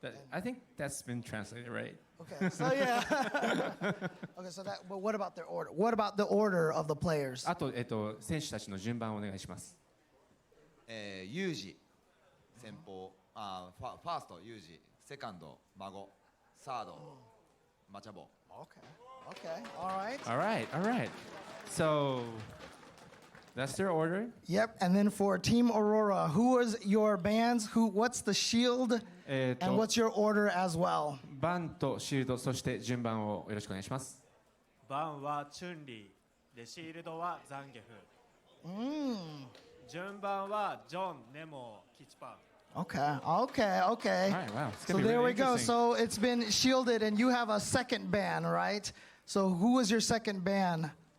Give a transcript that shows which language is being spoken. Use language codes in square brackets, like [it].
[en] I think that's been translated, right? Okay, so yeah. Okay, so but what about their order? What about the order of the players? [ja] あと選手たちの順番をお願いします。ユージ先方、ファーストユージ、セカンド孫、サードマチャボ。 [en] Okay, all right. All right. So that's their order. Yep, and then for Team Aurora, who was your bands? What's the shield? And what's your order as well? [ja] バンとシールド、そして順番をよろしくお願いします。バンはチュンリーで、シールドはザンゲフ。順番はジョン、ネモ、キチパ。 [en] Okay. All right, wow. So there we go. So it's been shielded, and you have a second ban, right? So who was your second ban?